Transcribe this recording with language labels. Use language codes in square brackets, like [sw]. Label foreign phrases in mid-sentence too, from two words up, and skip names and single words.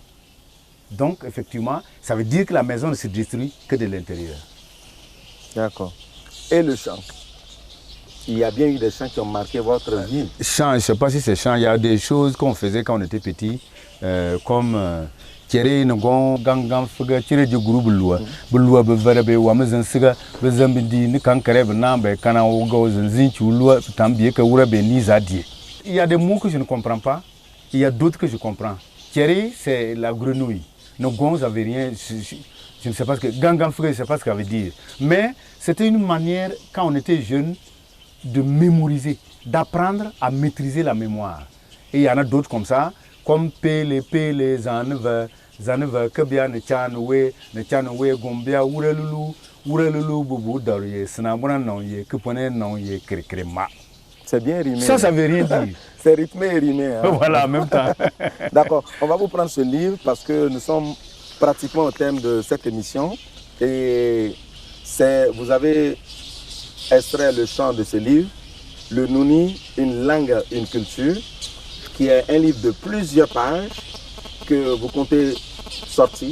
[fr] Donc effectivement, ça veut dire que la maison ne se détruit que de l'intérieur. D'accord. Et le chant? Il y a bien eu des chants qui ont marqué votre vie. Chant, je ne sais pas si c'est chant, il y a des choses qu'on faisait quand on était petit, comme Thierry Ngon, Gangan Fuga, Thierry du groupe Lua, Bulua Bevarabe, Wamazan Siga, Bezambidi, Nikankareb, Nambe, Kanaogo, Zinchulua, Tambieka, Urabe, Nizadi. Il y a des mots que je ne comprends pas, il y a d'autres que je comprends. Thierry, c'est la grenouille. Ngon, ça veut rien, je ne sais pas ce que. Gangan Fuga, je ne sais pas ce que ça veut dire. Mais c'était une manière, quand on était jeune, de mémoriser, d'apprendre à maîtriser la mémoire. Et il y en a d'autres comme ça, comme Pele, Zaneva, Kabia, Nechanwe, Gombia, Urelulu, Boubou, Darie, Snabona, non, ye, Kupone, non, ye, Krema. C'est bien rimé. Ça veut rien dire. C'est rythmé et rimé. Hein? Voilà, en même temps. D'accord, on va vous prendre ce livre parce que nous sommes pratiquement au thème de cette émission. Et vous avez extrait le chant de ce livre, Le Nouni, une langue, une culture, qui est un livre de plusieurs pages que vous comptez sortir.